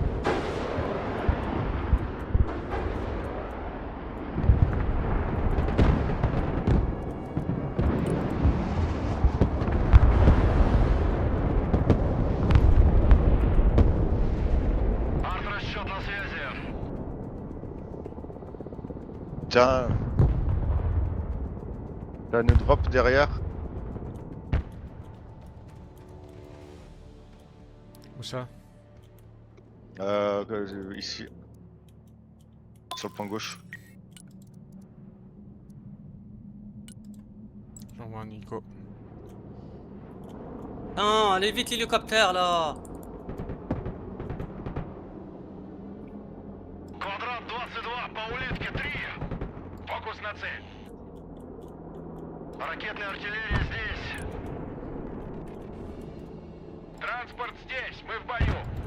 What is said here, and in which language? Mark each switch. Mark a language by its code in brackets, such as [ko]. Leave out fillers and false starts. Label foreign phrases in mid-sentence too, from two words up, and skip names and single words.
[ru] Арт-расчет на связи. [fr] Tiens. Là, nous drop derrière. Où ça? Ici. Sur le point gauche. J'envoie un hélico. Non, allez vite l'hélicoptère là. [ru] Квадрат 22, по улитке 3. Фокус на цель. Ракетная артиллерия здесь. Транспорт здесь, мы в бою.